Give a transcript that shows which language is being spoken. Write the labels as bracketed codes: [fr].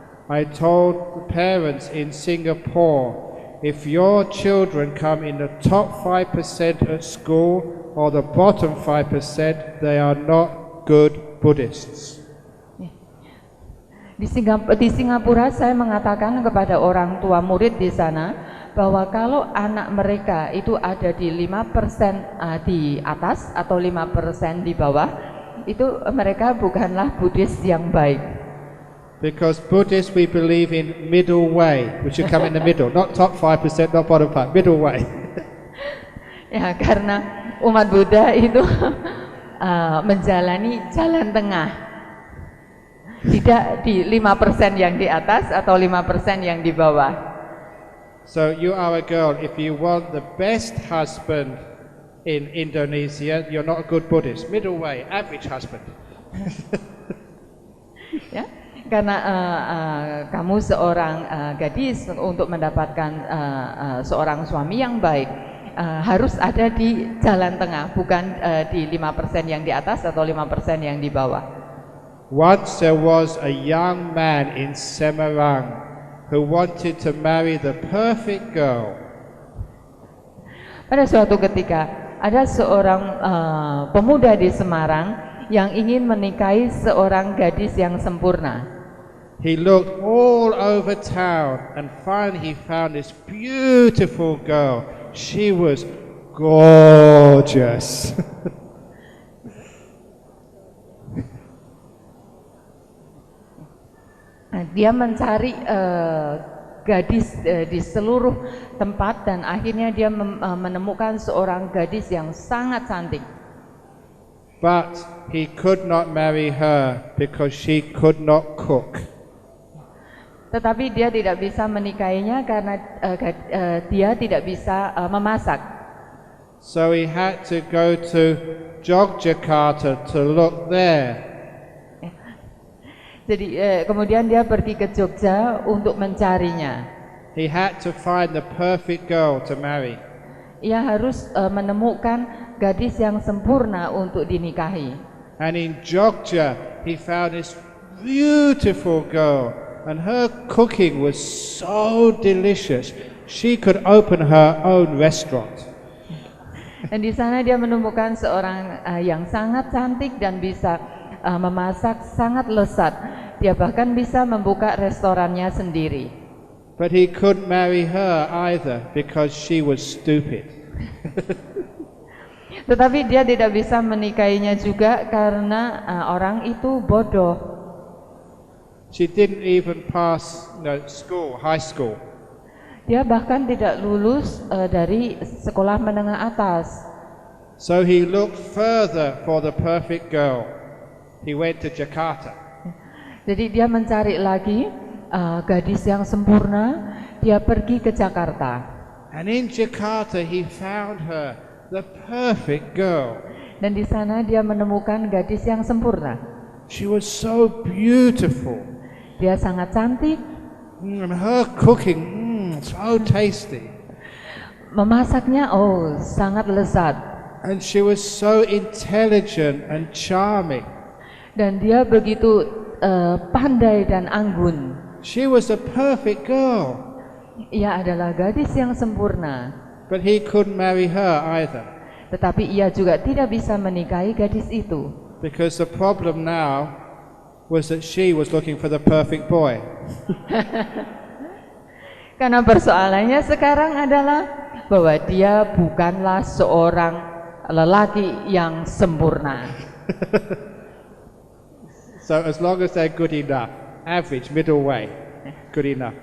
[en] I told the parents in Singapore, if your children come in the top 5% at school or the bottom 5%, they are not good Buddhists. [id] Di Singapura saya mengatakan kepada orang tua murid di sana bahwa kalau anak mereka itu ada di 5% di atas atau 5% di bawah, itu mereka bukanlah Buddhis yang baik. [en] Because Buddhists, we believe in middle way, which should come in the middle, not top 5%, not bottom 5%, middle way. [id] Ya, karena umat Buddha itu menjalani jalan tengah, tidak di 5% yang di atas atau 5% yang di bawah. [en] So you are a girl, if you want the best husband in Indonesia, you're not a good Buddhist. Middle way, average husband. [id] Ya. Karena kamu seorang gadis, untuk mendapatkan seorang suami yang baik harus ada di jalan tengah, bukan di 5% yang di atas atau 5% yang di bawah. [en] Once there was a young man in Semarang who wanted to marry the perfect girl. [id] Pada suatu ketika ada seorang pemuda di Semarang yang ingin menikahi seorang gadis yang sempurna. [en] He looked all over town and finally he found this beautiful girl. She was gorgeous. [id] Dia mencari gadis di seluruh tempat dan akhirnya dia menemukan seorang gadis yang sangat cantik. [en] But he could not marry her because she could not cook. [id] Tetapi dia tidak bisa menikahinya karena dia tidak bisa memasak. [en] So he had to go to Yogyakarta to look there. [id] Jadi kemudian dia pergi ke Jogja untuk mencarinya. [en] He had to find the perfect girl to marry. [id] Ia harus menemukan gadis yang sempurna untuk dinikahi. [en] And in Jogja, he found this beautiful girl, and her cooking was so delicious. She could open her own restaurant. [id] Dan di sana dia menemukan seorang yang sangat cantik dan bisa memasak sangat lezat. Dia bahkan bisa membuka restorannya sendiri. [en] But he couldn't marry her either because she was stupid. [id] Tetapi dia tidak bisa menikahinya juga karena orang itu bodoh. [en] She didn't even pass school, high school. [id] Dia bahkan tidak lulus dari sekolah menengah atas. [en] So he looked further for the perfect girl. He went to Jakarta. [id] Jadi dia mencari lagi gadis yang sempurna. Dia pergi ke Jakarta. [en] And in Jakarta he found her, the perfect girl. [id] Dan di sana dia menemukan gadis yang sempurna. [en] She was so beautiful. [id] Dia sangat cantik. [en] And her cooking, so tasty. [id] Memasaknya sangat lezat. [en] And she was so intelligent and charming. [id] Dan dia begitu pandai dan anggun. [en] She was a perfect girl. [id] Ia adalah gadis yang sempurna. [en] But he couldn't marry her either. [id] Tetapi ia juga tidak bisa menikahi gadis itu. [en] Because the problem now was that she was looking for the perfect boy. [id] Karena persoalannya sekarang adalah bahwa dia bukanlah seorang lelaki yang sempurna. [en] So as long as they're good enough, average, middle way, good enough.